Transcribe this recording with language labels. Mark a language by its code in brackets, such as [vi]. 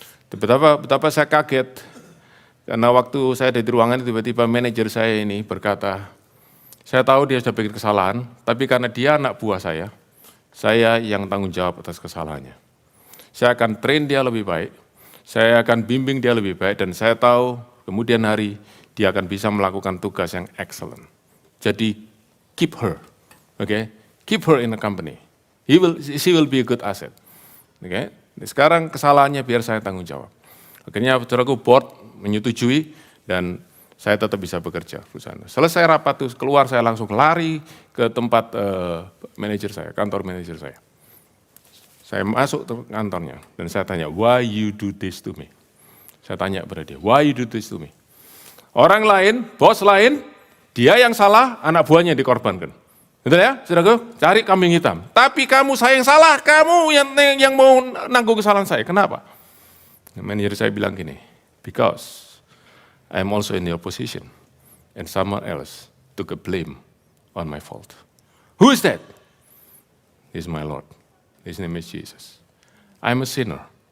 [id] Betapa saya kaget. Karena waktu saya ada di ruangan, tiba-tiba manajer saya ini berkata, saya tahu dia sudah bikin kesalahan, tapi karena dia anak buah saya yang tanggung jawab atas kesalahannya. Saya akan train dia lebih baik, saya akan bimbing dia lebih baik, dan saya tahu kemudian hari dia akan bisa melakukan tugas yang excellent. Jadi, [en] keep her, keep her in the company. She will be a good asset. [id] Sekarang kesalahannya biar saya tanggung jawab. Akhirnya saudaraku board menyetujui dan saya tetap bisa bekerja perusahaan. Selesai rapat itu keluar, saya langsung lari ke tempat manajer saya, kantor manajer saya. Saya masuk ke kantornya dan saya tanya, [en] why you do this to me? [id] Saya tanya kepada dia, [en] why you do this to me? [id] Orang lain, bos lain, dia yang salah, anak buahnya dikorbankan. Betul ya, saudaraku? Cari kambing hitam. Tapi saya yang salah, kamu yang mau nanggung kesalahan saya. Kenapa? Manajer saya bilang gini, [en] because I am also in your position and someone else took a blame on my fault. Who is that? He's my Lord. His name is Jesus. I'm a sinner.